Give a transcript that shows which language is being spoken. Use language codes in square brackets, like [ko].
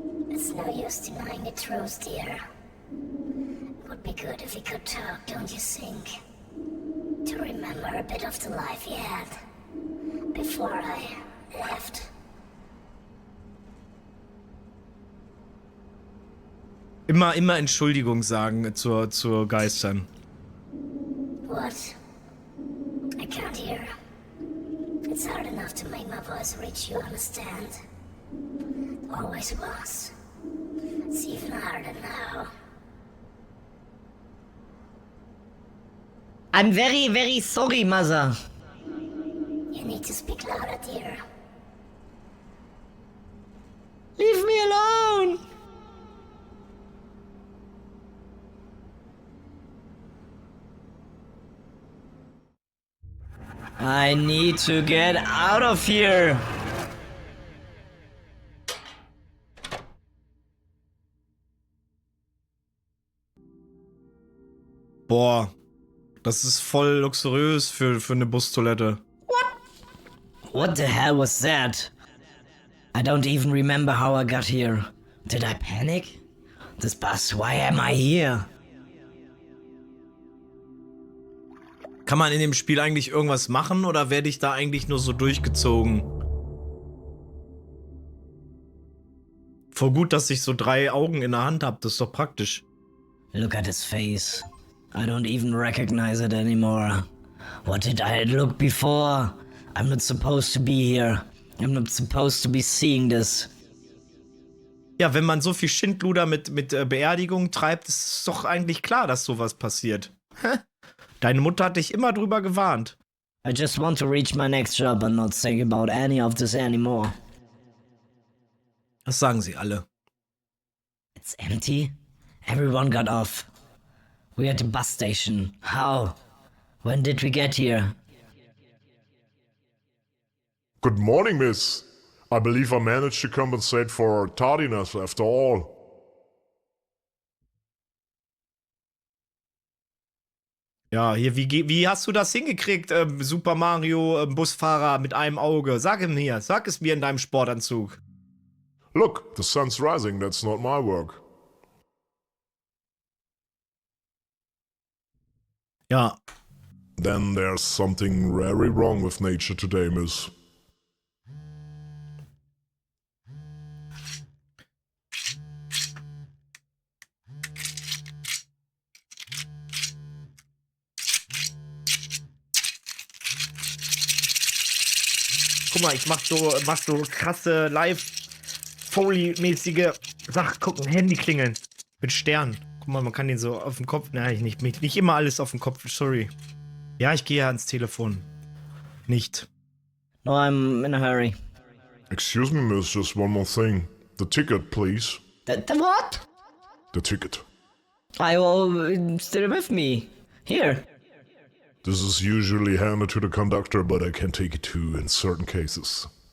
[en] It's no use denying the truth, dear. Would be good if we could talk, don't you think? To remember a bit of the life you had before I left. [de] Immer Entschuldigung sagen zur Geistern. [en] What? I can't hear. It's hard enough to make my voice reach you, understand? Always was. It's even harder now. I'm very, very sorry, mother. You need to speak louder, dear. Leave me alone! I need to get out of here! [de] Boah, das ist voll luxuriös für eine Bustoilette. [en] What the hell was that? I don't even remember how I got here. Did I panic? This bus, why am I here? [de] Kann man in dem Spiel eigentlich irgendwas machen oder werde ich da eigentlich nur so durchgezogen? Voll gut, dass ich so 3 Augen in der Hand habe, das ist doch praktisch. [en] Look at his face. I don't even recognize it anymore. What did I look before? I'm not supposed to be here. I'm not supposed to be seeing this. [de] Ja, wenn man so viel Schindluder mit Beerdigung treibt, ist es doch eigentlich klar, dass sowas passiert. Hä? Deine Mutter hat dich immer drüber gewarnt. [en] I just want to reach my next job and not think about any of this anymore. [de] Das sagen sie alle. [en] It's empty? Everyone got off. We're at the bus station. How? When did we get here? Good morning, miss. I believe I managed to compensate for tardiness after all. [de] Ja, hier, wie hast du das hingekriegt, Super Mario Busfahrer mit einem Auge? Sag es mir in deinem Sportanzug. [en] Look, the sun's rising, that's not my work. [de] Ja, [en] Then there's something very wrong with nature today, miss. [de] guck mal, ich mach so krasse Live-Foley-mäßige Sachen. Guck, ein Handy klingeln. Mit Sternen. Guck mal, man kann den so auf dem Kopf. Nein, nicht immer alles auf dem Kopf, sorry. Ja, ich gehe ja ans Telefon. Nicht. [en] No, I'm in a hurry. Excuse me, miss, just one more thing. The ticket, please. The what? The ticket. I will still with me. Here. This is usually handed to the conductor, but I can take it too in certain cases.